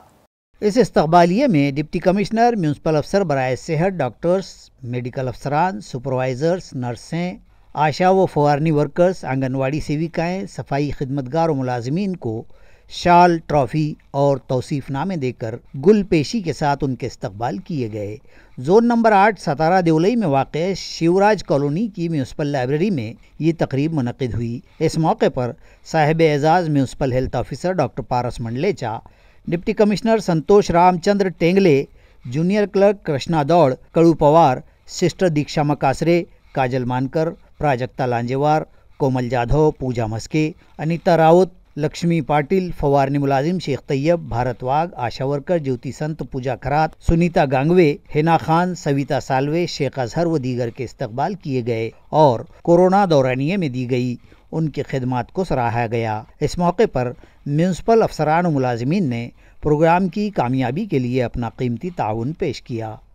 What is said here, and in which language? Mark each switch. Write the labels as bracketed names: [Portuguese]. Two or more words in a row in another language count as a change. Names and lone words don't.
[Urdu] اس استقبالیے میں ڈپٹی کمشنر، میونسپل افسر برائے صحت، ڈاکٹرز، میڈیکل افسران، سپروائزرز، نرسیں، آشا و فوارنی ورکرز، آنگن واڑی سیوکائیں، صفائی خدمتگار و ملازمین کو شال، ٹرافی اور توصیف نامے دے کر گل پیشی کے ساتھ ان کے استقبال کیے گئے۔ زون نمبر 8 ستارہ دیولئی میں واقع شیوراج کالونی کی میونسپل لائبریری میں یہ تقریب منعقد ہوئی۔ اس موقع پر صاحب اعزاز میونسپل ہیلتھ آفیسر ڈاکٹر پارس منڈلیچا، ڈپٹی کمشنر سنتوش رام چندر ٹینگلے، جونیئر کلرک کرشنا دوڑ، کڑو پوار، سسٹر دیکشا مکاسرے، کاجل مانکر، پراجکتا لانجیوار، کومل جادھو، پوجا مسکے، انیتا راوت، لکشمی پاٹل، فوارنی ملازم شیخ طیب، بھارت واگ، آشا ورکر جیوتی سنت، پوجا کھرات، سنیتا گانگوے، ہینا خان، سویتا سالوے، شیخ اظہر و دیگر کے استقبال کیے گئے اور کورونا دورانیے میں دی گئی ان کی خدمات کو سراہا گیا۔ اس موقع پر میونسپل افسران و ملازمین نے پروگرام کی کامیابی کے لیے اپنا قیمتی تعاون پیش کیا۔